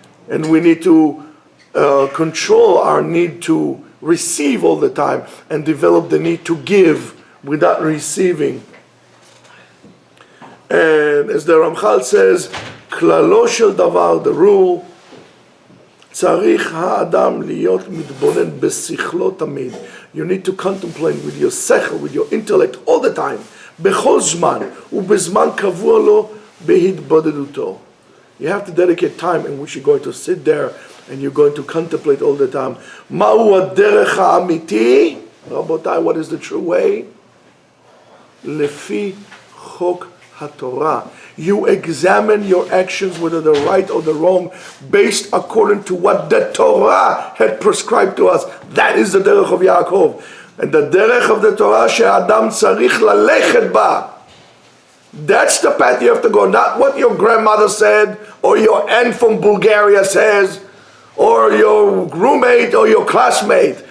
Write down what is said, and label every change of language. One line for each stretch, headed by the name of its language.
English: And we need to control our need to receive all the time and develop the need to give without receiving. And as the Ramchal says,
Hebrew: klalo shel davar,
English: the rule,
Hebrew: צריך האדם להיות מתבונן בשכלו תמיד.
English: You need to contemplate with your sechel, with your intellect all the time.
Hebrew: בכל זמן, ובזמן קבוע לו בהתבודדותו.
English: You have to dedicate time in which you're going to sit there and you're going to contemplate all the time.
Hebrew: מהו הדרך האמיתי? רבותיי,
English: what is the true way?
Hebrew: לפי חוק HaTorah.
English: You examine your actions, whether they're right or they're wrong, based according to what the Torah had prescribed to us. That is the derech of Yaakov. And the derech of the Torah,
Hebrew: she'adam tzarich lalechet ba.
English: That's the path you have to go, not what your grandmother said, or your aunt from Bulgaria says, or your roommate or your classmate.